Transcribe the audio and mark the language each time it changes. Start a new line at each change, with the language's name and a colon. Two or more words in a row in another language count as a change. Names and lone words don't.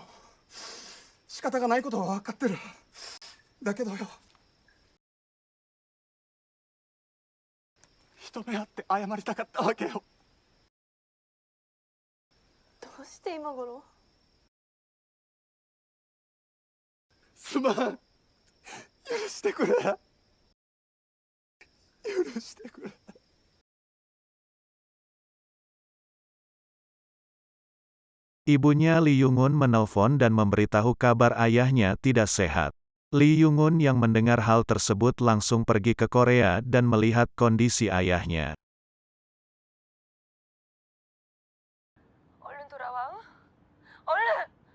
Japanese: 仕方がないことは分かってる。だけどよ、一目会って謝りたかったわけよ。どうして今頃？すまん。許してくれ。許してくれ。
Indonesian: Ibunya Lee Young-un menelpon dan memberitahu kabar ayahnya tidak sehat. Lee Young-un yang mendengar hal tersebut langsung pergi ke Korea dan melihat kondisi ayahnya.
Korean: 얼른 돌아와. 얼른!